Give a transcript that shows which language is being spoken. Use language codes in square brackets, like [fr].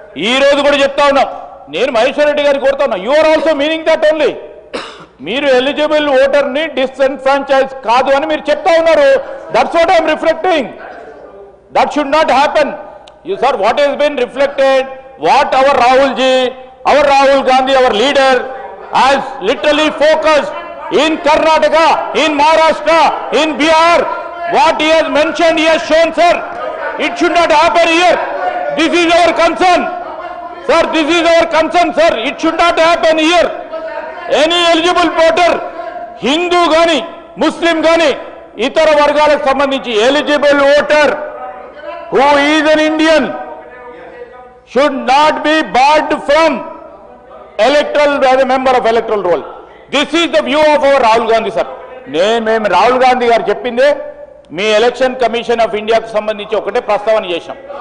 [te] ఈ రోజు కూడా చెప్తా ఉన్నాం, నేను మహేశ్వర్ రెడ్డి గారికి కోరుతా ఉన్నా, [en] You are also meaning that only. [te] మీరు ఎలిజిబుల్ ఓటర్ ని డిస్ఎన్ఫ్రాంచైజ్ కాదు అని మీరు చెప్తా ఉన్నారు. [en] That's what I'm reflecting. That should not happen. You sir, what he's been reflected, what our Rahul Gandhi, our leader, has literally focused in Karnataka, in Maharashtra, in Bihar. What he has mentioned, he has shown, sir. It should not happen here. This is our concern. Sir, this is our concern, sir. It should not happen here. Any eligible voter, [te] Hindu gani, Muslim gani, itara vargaలకు సంబంధించి [en] eligible voter who is an Indian should not be barred from electoral as a member of electoral roll. This is the view of our Rahul Gandhi, sir. [te] మేము రాహుల్ గాంధీ గారు చెప్పిందే మీ election commission of ఇండియాకు సంబంధించి ఒకటే ప్రస్తావన చేశాం.